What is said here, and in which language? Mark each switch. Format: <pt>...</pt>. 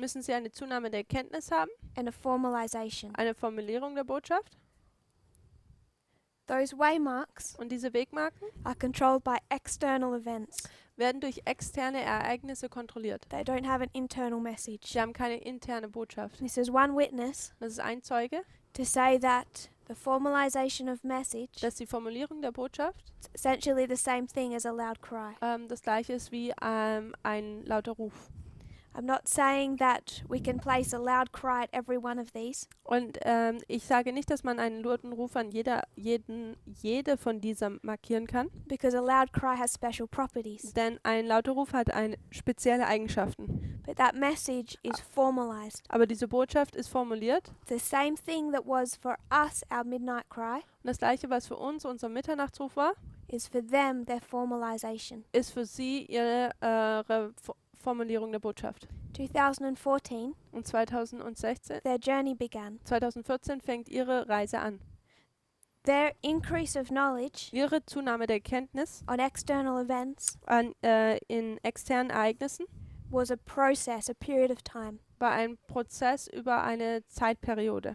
<de>Müssen sie eine Zunahme der Kenntnis haben,</de> <en>and a formalization.</en> <de>eine Formulierung der Botschaft.</de> <en>Those waymarks</en> <de>Und diese Wegmarken</de> <en>are controlled by external events.</en> <de>werden durch externe Ereignisse kontrolliert.</de> <en>They don't have an internal message.</en> <de>Sie haben keine interne Botschaft.</de> <en>This is one witness</en> <de>Das ist ein Zeuge,</de> <en>to say that the formalization of message</en> <de>dass die Formulierung der Botschaft</de> <en>is essentially the same thing as a loud cry.</en> <de>das gleiche ist wie ein lauter Ruf.</de> <en>I'm not saying that we can place a loud cry at every one of these,</en> <de>Und ich sage nicht, dass man einen lauten Ruf an jede von dieser markieren kann,</de> <en>because a loud cry has special properties.</en> <de>denn ein lauter Ruf hat spezielle Eigenschaften.</de> <en>But that message is formalized.</en> <de>Aber diese Botschaft ist formuliert.</de> <en>The same thing that was for us our midnight cry</en> <de>Und das gleiche, was für uns unser Mitternachtsruf war,</de> <en>is for them their formalization.</en> <de>ist für sie ihre Formulierung der Botschaft.</de> <en>2014,</en> <de>Und 2016,</de> <en>their journey began.</en> <de>2014 fängt ihre Reise an.</de> <en>Their increase of knowledge</en> <de>Ihre Zunahme der Kenntnis</de> <en>on external events</en> <de>in externen Ereignissen</de> <en>was a process, a period of time.</en> <de>war ein Prozess über eine Zeitperiode.</de>